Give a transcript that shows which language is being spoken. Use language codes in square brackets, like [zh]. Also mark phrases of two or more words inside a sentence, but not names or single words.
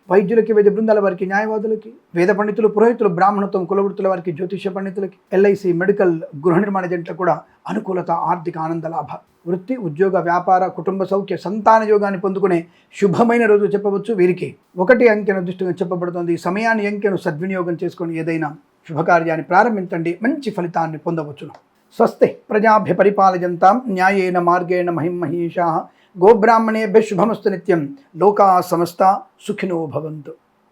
[te] వైద్యులకి, వేద బృందాల వారికి, న్యాయవాదులకి, వేద పండితులు, పురోహితులు, బ్రాహ్మణత్వం, కులవృత్తుల వారికి, జ్యోతిష్య పండితులకి, ఎల్ఐసి, మెడికల్, గృహ నిర్మాణ ఏజెంట్లకు కూడా అనుకూలత, ఆర్థిక ఆనంద లాభ, వృత్తి, ఉద్యోగ, వ్యాపార, కుటుంబ సౌఖ్య, సంతాన యోగాన్ని పొందుకునే శుభమైన రోజు చెప్పవచ్చు. వీరికి 1 అంకెను దృష్టిగా చెప్పబడుతుంది. ఈ సమయాన్ని, అంకెను సద్వినియోగం చేసుకొని ఏదైనా శుభకార్యాన్ని ప్రారంభించండి, మంచి ఫలితాన్ని పొందవచ్చును. [sa] స్వస్తి ప్రజాభ్య పరిపాలయంతాం న్యాయేన మార్గేణ మహిమహీషాః గోబ్రాహ్మణేభ్యः శుభమస్తు నిత్యం. లోకా సమస్తా సుఖినో భవంతు.